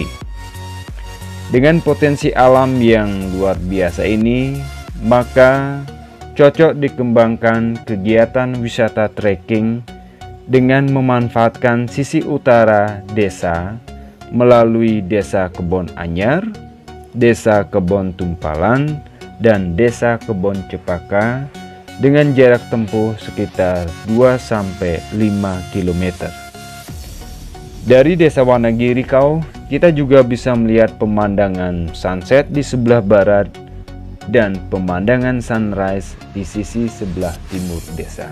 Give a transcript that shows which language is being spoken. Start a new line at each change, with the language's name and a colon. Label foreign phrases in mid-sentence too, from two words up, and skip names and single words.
Indonesian: Dengan potensi alam yang luar biasa ini, maka cocok dikembangkan kegiatan wisata trekking dengan memanfaatkan sisi utara desa melalui Desa Kebon Anyar, Desa Kebon Tumpalan, dan Desa Kebon Cepaka dengan jarak tempuh sekitar 2-5 km. Dari Desa Wanagiri Kau, kita juga bisa melihat pemandangan sunset di sebelah barat dan pemandangan sunrise di sisi sebelah timur desa.